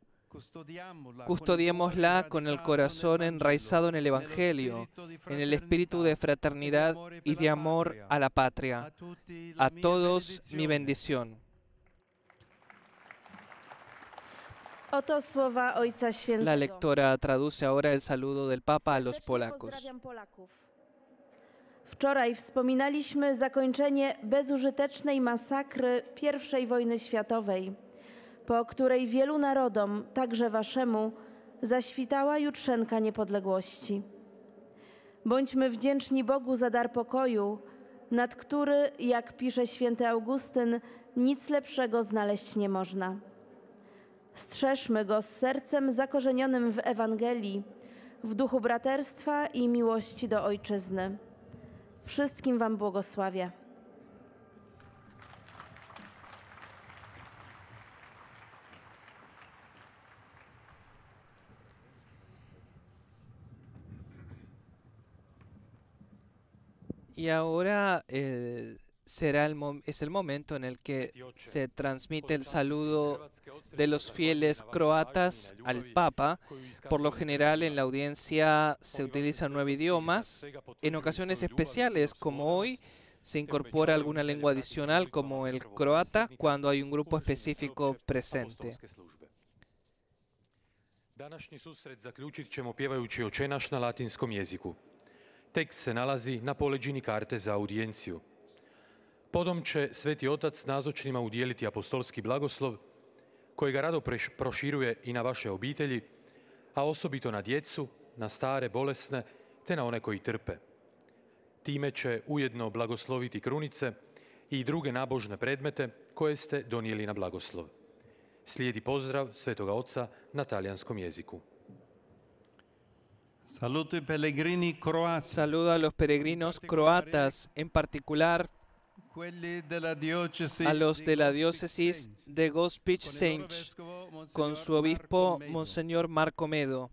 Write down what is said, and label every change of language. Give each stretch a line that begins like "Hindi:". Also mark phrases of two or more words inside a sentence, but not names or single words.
Spanish: Custodiémosla con el corazón enraizado en el Evangelio, en el espíritu de fraternidad y de amor a la patria. A todos mi bendición.
Polish: Oto słowa Ojca Świętego.
Spanish: La lectora traduce ahora el saludo del Papa a los polacos.
Polish: Pozdrawiam Polaków. Wczoraj wspominaliśmy zakończenie bezużytecznej masakry I wojny światowej, po której wielu narodom, także waszemu, zaświtała jutrzenka niepodległości. Bądźmy wdzięczni Bogu za dar pokoju, nad który, jak pisze święty Augustyn, nic lepszego znaleźć nie można. Strzeżmy go z sercem zakorzenionym w Ewangelii, w duchu braterstwa i miłości do Ojczyzny. Wszystkim wam błogosławię.
Spanish: Y ahora es el momento en el que se transmite el saludo de los fieles croatas al Papa. Por lo general en la audiencia se utilizan 9 idiomas. En ocasiones especiales como hoy se incorpora alguna lengua adicional como el croata cuando hay un grupo específico presente.
Croatian: Današnji susret zaključit ćemo pjevajući Oče naš na latinskom jeziku. Tekst se nalazi na poleđini karte za audijenciju. Potom će Sveti Otac nazočnima udijeliti apostolski blagoslov, kojega rado proširuje i na vaše obitelji, a osobito na djecu, na stare, bolesne, te na one koji trpe. Time će ujedno blagosloviti krunice i druge nabožne predmete koje ste donijeli na blagoslov. Slijedi pozdrav Svetoga Oca na talijanskom jeziku.
Spanish: Saludo a los peregrinos croatas, en particular a los de la diócesis de Gospić-Senj, con su obispo, Monseñor Marco Medo.